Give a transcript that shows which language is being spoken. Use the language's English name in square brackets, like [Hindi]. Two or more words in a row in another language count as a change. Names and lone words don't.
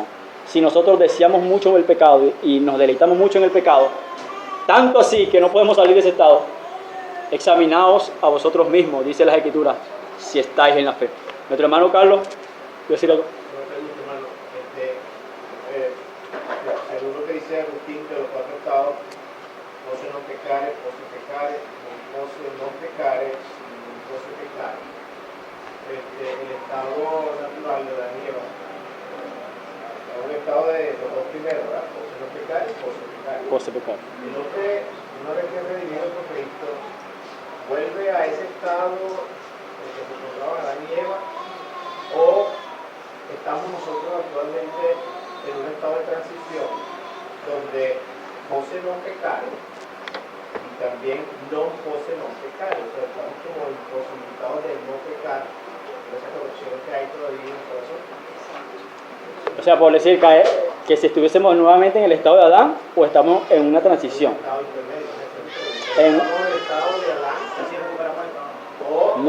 [Spanish] Si nosotros deseamos mucho el pecado y nos deleitamos mucho en el pecado, tanto así que no podemos salir de ese estado, examinaos a vosotros mismos, dice las Escrituras, si estáis en la fe. Nuestro hermano Carlos, ¿quiero decir algo? Según lo que dice Agustín de los 4 estados, [Latin] posse non peccare, posse peccare, posse non peccare, posse peccare. [Spanish] El estado natural de Adán y Eva es un estado de los dos primeros, ¿verdad? [Latin] Posse non peccare, posse peccare. Posse peccare. [Spanish] El hombre, una vez que es redimido por Cristo, vuelve a ese estado en que se encontraban Adán y Eva, o estamos nosotros actualmente en un estado de transición donde [Latin] posse non peccare [Spanish] y también [Latin] non posse non peccare, [Spanish] o sea, estamos como imposibilitados de no pecar por esa corrupción que hay todavía en el corazón. O sea, por decir que si estuviésemos nuevamente en el estado de Adán, o estamos en una transición. Estado intermedio, estamos en el estado de Adán, o no.